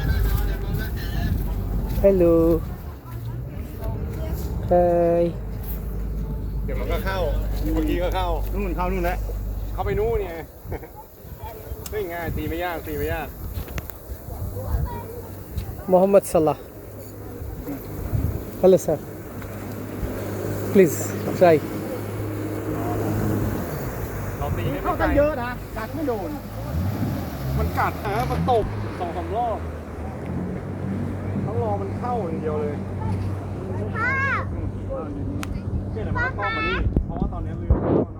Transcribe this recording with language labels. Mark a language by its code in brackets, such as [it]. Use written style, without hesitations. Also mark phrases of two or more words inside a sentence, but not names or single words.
[en] হ্যালো, হাই। [th] ดี๋ยวมันก็เข้าเมื่อกี้ก็เข้า นู่นเข้านู่นแล้ว เข้าไปนู่นไงเฮ้ยง่ายตีไม่ยากตีไม่ยาก [en] Mohammed Salah. Hello, sir. Please try. [th] เราตีได้ เข้า ไม่ไกล ตั้งเยอะนะกัดไม่โดน มันกัดนะมันตบ2-3 รอบต้องรอมันเข้าอย่างเดียวเลยเนี่ยเดี๋ยวมันก็เข้ามานี่เพราะว่าตอนนี้เรือ